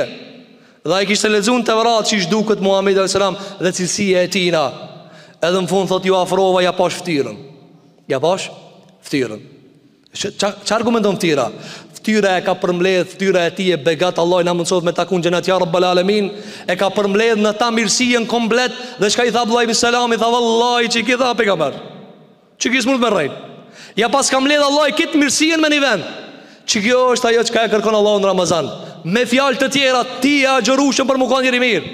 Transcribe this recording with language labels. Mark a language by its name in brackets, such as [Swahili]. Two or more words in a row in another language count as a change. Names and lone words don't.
[Albanian] Dhe ai kishte lexuar Tevrat qish duket Muhamedi [Arabic] عليه السلام [Albanian] dhe cilësia e tina. Edhe në fund thot ju afrova ja pash ftyrën. Ja pash ftyrën. Ç'a argumenton ftyra? Ftyra e ka përmbledh, ftyra e tij e begat Allah na mundsohet me takun xhenat [Arabic] يا رب العالمين, [Albanian] e ka përmbledh në ta mirësinë komplet. Dhe çka i tha Abdullah ibn Salami, tha vallahi çi ki tha pejgamber, çi ki smund me rrejt. Ja pas ka mbledh Allah këtë mirësinë me një vend. Çi kjo është ajo çka e kërkon Allahu në Ramazan. Me fjalë të tjera, ti e agjërushëm për më kanë njëri mirë.